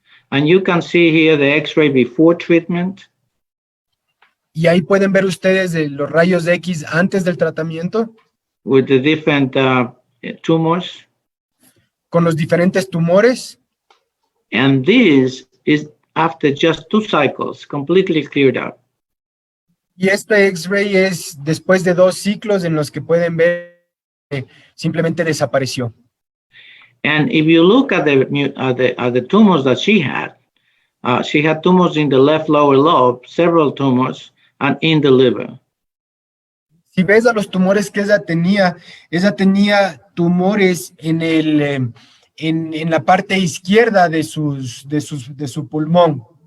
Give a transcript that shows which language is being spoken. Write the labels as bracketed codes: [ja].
[en] And you can see here the X-ray before treatment. [es] Y ahí pueden ver ustedes los rayos de X antes del tratamiento. [en] With the different tumors. [es] Con los diferentes tumores. [en] And this is after just 2 cycles, completely cleared up. [es] Y este X-ray es después de 2 ciclos en los que pueden ver simplemente desapareció. [en] And if you look at the tumors that she had tumors in the left lower lobe, several tumors, and in the liver. [es] Si ves a los tumores que ella tenía tumores en la parte izquierda de su pulmón.